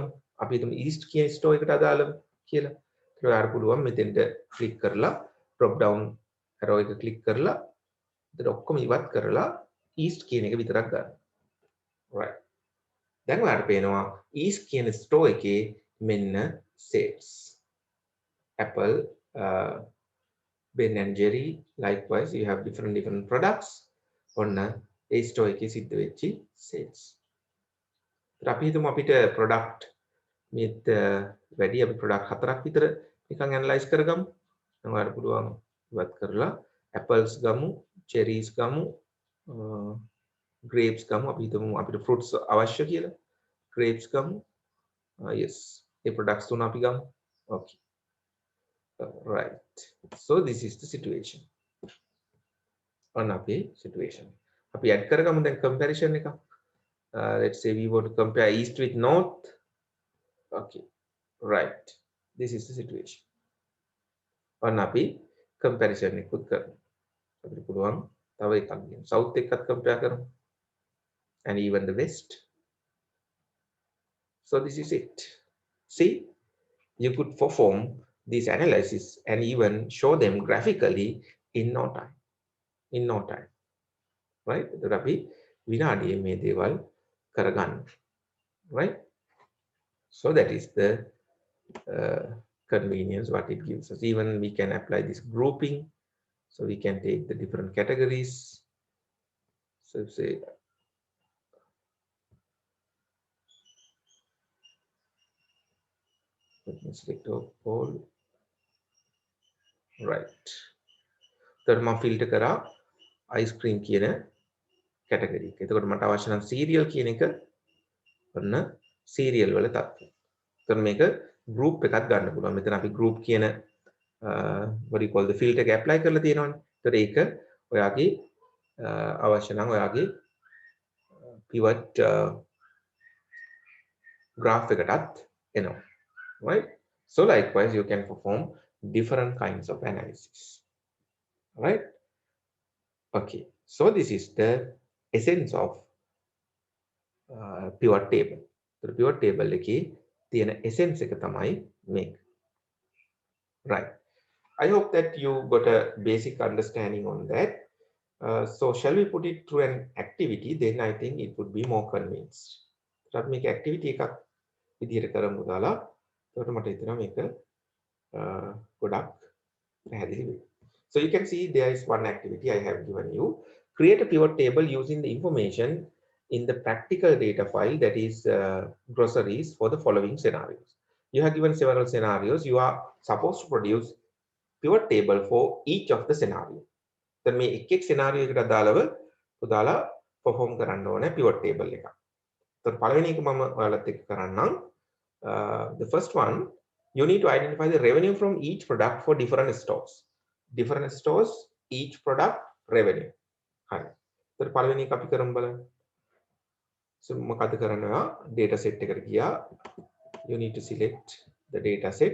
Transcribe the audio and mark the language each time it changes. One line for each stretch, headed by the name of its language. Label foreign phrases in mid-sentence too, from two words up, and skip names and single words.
Sinhala: අපි හිතමු east කියන store එකට අදාළව කියලා. ඒතර ඔයාලට පුළුවන් මෙතෙන්ට click කරලා
English: drop down arrow
Sinhala: එක click කරලා ඒතර ඔක්කොම ඉවත් කරලා east කියන එක විතරක් ගන්න. right. දැන් ඔයාලට පේනවා east කියන store එකේ මෙන්න sales.
English: Apple, Ben and Jerry, likewise you have different products.
Sinhala: ඔන්න ඒ store එකේ සිද්ධ වෙච්ච sales. ඒත් අපි හිතමු අපිට product මේත් වැඩි අපි product 4ක් විතර නිකන් analyze කරගමු. දැන් ඔයාලට පුළුවන් ඉවත් කරලා apples ගමු, cherries ගමු, grapes ගමු. අපි හිතමු අපිට fruits අවශ්‍ය කියලා. grapes ගමු. yes. ඒ products තුන අපි ගමු.
English: okay. right. So this is the situation.
Sinhala: on අපේ situation. අපි add කරගමු දැන් comparison එක.
English: let's say we want to compare east with north. okay. right. This is the situation.
Sinhala: on අපි comparison එකකුත් කරමු. අපිට පුළුවන් තව එකක් ගන්න. south එකත් compare කරමු.
English: and even the west. So this is it. See, you could perform this analysis and even show them graphically in no time. In no time. Right?
Sinhala: එතකොට අපි විනාඩියේ මේ දේවල් කරගන්න.
English: Right? So that is the convenience what it gives us. Even we can apply this grouping. So we can take the different categories. So say let me select all. right.
Sinhala: එතකොට මම ෆිල්ටර් කරා ice cream කියන කැටගරි එක. එතකොට මට අවශ්‍ය නම් cereal කියන එක ඔන්න cereal වල තත්ත්වය. එතකොට මේක group එකක් ගන්න පුළුවන්. මෙතන අපි group කියන
English: what do you call the filter
Sinhala: එක apply කරලා තියෙනවනේ. එතකොට ඒක ඔයාගේ අවශ්‍ය නම් ඔයාගේ
English: pivot graph
Sinhala: එකටත් එනවා.
English: Right? So likewise, you can perform different kinds of analysis. Right? Okay. So this is the essence of pivot table. The pivot table
Sinhala: එකේ තියෙන essence එක තමයි මේක.
English: Right. I hope that you got a basic understanding on that. So shall we put it through an activity? Then I think it would be more convinced.
Sinhala: අපි මේක activity එකක් විදිහට කරමු දාලා එතකොට මට හිතෙනවා මේක ගොඩක් පැහැදිලි වෙයි.
English: So you can see there is one activity I have given you. Create a pivot table using the information in the practical data file, that is groceries, for the following scenarios. You have given several scenarios. You are supposed to produce pivot table for each of the scenario.
Sinhala: Then මේ එක් scenario එකට අදාළව ඔයාලා perform කරන්න ඕනේ
English: pivot table
Sinhala: එක. එතකොට පළවෙනි එක මම ඔයාලත් එක්ක කරන්නම්.
English: The first one, you need to identify the revenue from each product for different stores. Different stores, each product revenue.
Sinhala: හරි. එතකොට පළවෙනි එක අපි කරමු බලන්න. So මොකද කරනවා?
English: data set
Sinhala: එකට ගියා.
English: You need to select the data set.